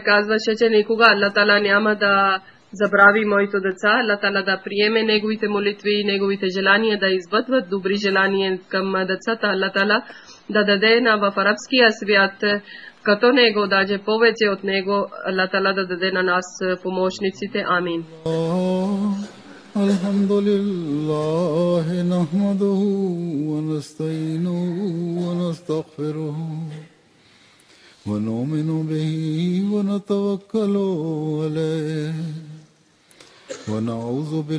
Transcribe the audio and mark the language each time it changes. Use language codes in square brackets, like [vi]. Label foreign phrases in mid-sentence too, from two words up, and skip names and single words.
[bg] казваше, че никога Аллах Таала няма да забрави моите деца, Аллах Таала да приеме неговите молитви и неговите желания, да избъдват добри желания към децата, Аллах Таала да даде в арабския свят като него, даже повече от него, Аллах Таала да даде на нас помощниците. Амин. [ar] الحمد لله نحمده ونستعينه ونستغفره ونؤمن به ونتوكل عليه ونعوذ